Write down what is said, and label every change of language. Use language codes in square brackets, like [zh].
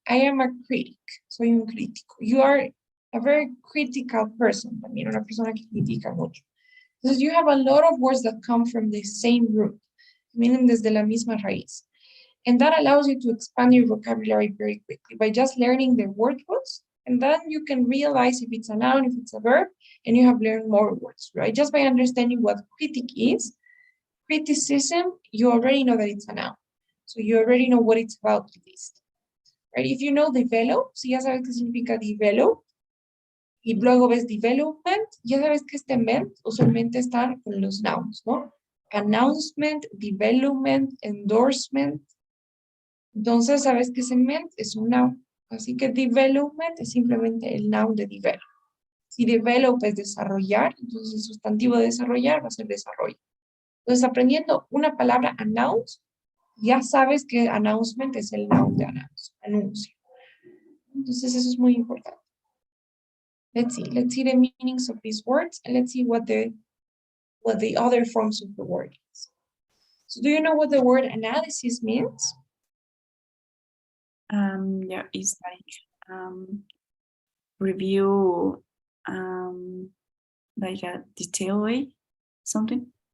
[en] I am a critic, [es] soy un crítico. [en] You are a very critical person, [es] también una persona que critica mucho. [en] Because you have a lot of words that come from the same root, meaning [es] desde la misma raíz. [en] And that allows you to expand your vocabulary very quickly by just learning the word roots. And then you can realize if it's a noun, if it's a verb, and you have learned more words, right? Just by understanding what critic is, criticism, you already know that it's a noun. So you already know what it's about at least. Right? If you know develop, [es] si ya sabes qué significa develop, y luego ves development, ya sabes que este ment usualmente están con los nouns, ¿no? [en] Announcement, development, endorsement. [es] Entonces, sabes que ese ment es un noun. Así que development es simplemente el noun de develop. Si develop es desarrollar, entonces el sustantivo de desarrollar va a ser desarrollo. Entonces, aprendiendo una palabra announce, ya sabes que announcement es el noun de announce, anuncio. Entonces, eso es muy importante. [en] Let's see the meanings of these words, and let's see what the other forms of the word is. So, do you know what the word analysis means? Yeah, it's like review like a detailed way, something.